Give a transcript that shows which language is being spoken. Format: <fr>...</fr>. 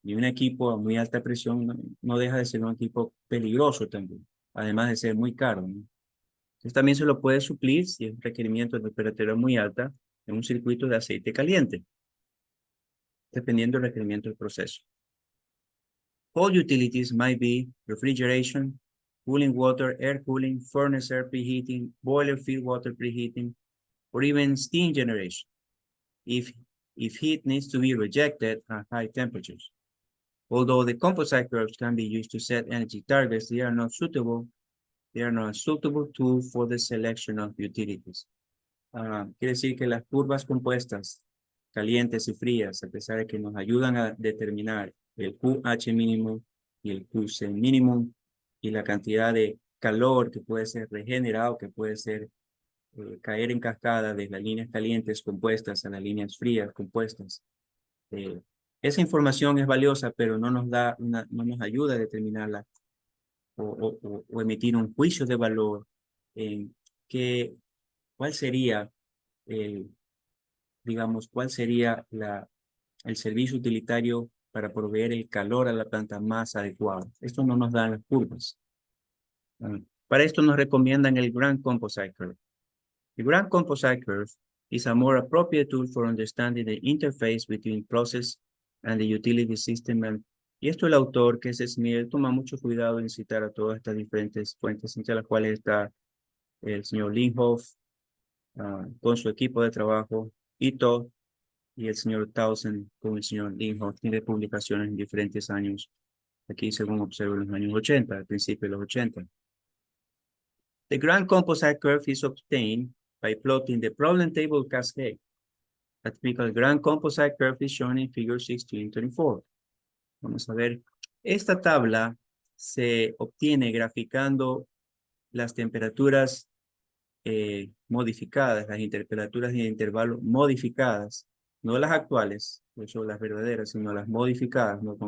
<es>Y un equipo a muy alta presión no deja de ser un equipo peligroso también, además de ser muy caro, ¿no? Entonces también se lo puede suplir si es un requerimiento de temperatura muy alta en un circuito de aceite caliente, dependiendo del requerimiento del proceso.</es> <en>Cold utilities might be refrigeration, cooling water, air cooling, furnace air preheating, boiler feed water preheating, or even steam generation, if heat needs to be rejected at high temperatures. Although the composite curves can be used to set energy targets, they are not suitable tool for the selection of utilities.</en> <es>Quiere decir que las curvas compuestas, calientes y frías, a pesar de que nos ayudan a determinar el QH mínimo y el QC mínimo y la cantidad de calor que puede ser regenerado, que puede ser caer en cascada de las líneas calientes compuestas a las líneas frías compuestas. Esa información es valiosa, pero no nos ayuda a determinarla o emitir un juicio de valor en cuál sería cuál sería el servicio utilitario para proveer el calor a la planta más adecuado. Esto no nos dan las curvas. Para esto nos recomiendan el Grand Composite Curve.</es> <en>The Grand Composite Curve is a more appropriate tool for understanding the interface between process and the utility system.</en> <es>Y esto el autor, que es Smith, toma mucho cuidado en citar a todas estas diferentes fuentes, entre las cuales está el señor Linhoff, con su equipo de trabajo, Ito, y el señor Townsend con el señor Linhoff. Tiene publicaciones en diferentes años, aquí según observo en los años 80, al principio de los 80.</es> <en>The Grand Composite Curve is obtained by plotting the problem table cascade. A typical Grand Composite Curve is shown in figure 1624.</en> <es>Vamos a ver, esta tabla se obtiene graficando las temperaturas modificadas, las temperaturas de intervalo modificadas, no las actuales, no son las verdaderas, sino las modificadas, ¿no?</es>